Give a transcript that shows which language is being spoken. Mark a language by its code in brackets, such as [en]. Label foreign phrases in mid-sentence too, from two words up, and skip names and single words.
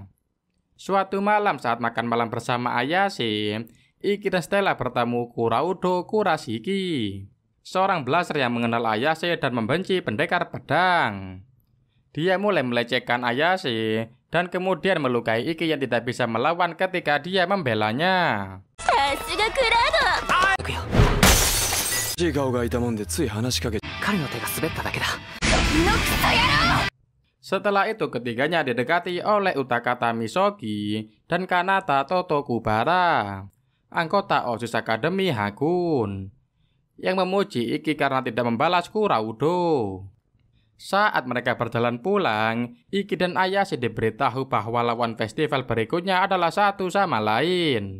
[id] Suatu malam saat makan malam bersama Ayase, Iki dan Stella bertemu Kuraudo Kurashiki, seorang blaster yang mengenal Ayase dan membenci pendekar pedang. Dia mulai melecehkan Ayase dan kemudian melukai Iki yang tidak bisa melawan ketika dia membelanya. [ja] さすがクラウド。行くよ。しい顔がいたもんでつい話しかけ。彼の手が滑っただけだ。 [id] Setelah itu ketiganya didekati oleh Utakata Misogi dan Kanata Totokubara, anggota OSIS Academy Hagun, yang memuji Iki karena tidak membalas Kuraudo. Saat mereka berjalan pulang, Iki dan Ayase diberitahu bahwa lawan festival berikutnya adalah satu sama lain.